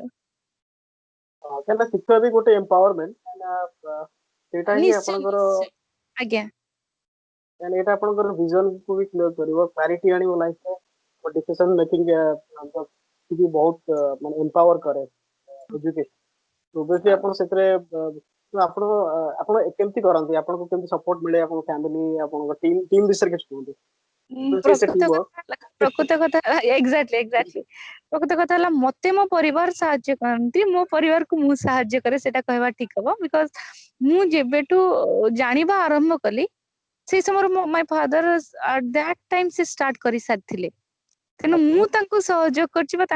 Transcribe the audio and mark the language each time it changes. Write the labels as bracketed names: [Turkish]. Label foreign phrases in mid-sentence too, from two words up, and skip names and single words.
[Odia] କାହିଁକିନା ଶିକ୍ଷା ବି ଗୋଟେ ଏମ୍ପାୱରମେଣ୍ଟ ସେଇଟା ହିଁ ନିଶ୍ଚୟ ଆପଣଙ୍କର ନିଶ୍ଚୟ ଆଜ୍ଞା କାହିଁକି ଏଇଟା ଆପଣଙ୍କର ଭିଜନ କୁ ବି କ୍ଲିୟର କରିବ କ୍ଲାରିଟି ଆଣିବ ଲାଇଫରେ [English] decision making [Hindi] भी बहुत [Odia] ମାନେ ଏମ୍ପାୱର କରେ [English] education obviously [Odia] ଆପଣ ସେଥିରେ ଆପଣ ଆପଣ କେମିତି କରନ୍ତି ଆପଣଙ୍କୁ କେମିତି ସପୋର୍ଟ ମିଳେ ଆପଣଙ୍କ ଫ୍ୟାମିଲି ଆପଣଙ୍କ ଟିମ ବିଷୟରେ କିଛି କୁହନ୍ତୁ ପ୍ରକୃତ କଥା ଏକ୍ଜାକ୍ଟଲି ପ୍ରକୃତ କଥା ହେଲା ମତେ ମୋ ପରିବାର ସାହାଯ୍ୟ କରନ୍ତି ମୋ ପରିବାରକୁ ମୁଁ ସାହାଯ୍ୟ କରେ ସେଇଟା କହିବା ଠିକ ହବ ବିକଜ ମୁଁ ଯେବେଠୁ ଜାଣିବା ଆରମ୍ଭ କଲି ସେଇ ସମୟରେ [English] my father at that time [Odia] ସେ ଷ୍ଟାର୍ଟ କରି ସାରିଥିଲେ ତେଣୁ ମୁଁ ତାଙ୍କୁ ସହଯୋଗ କରିଛି ବା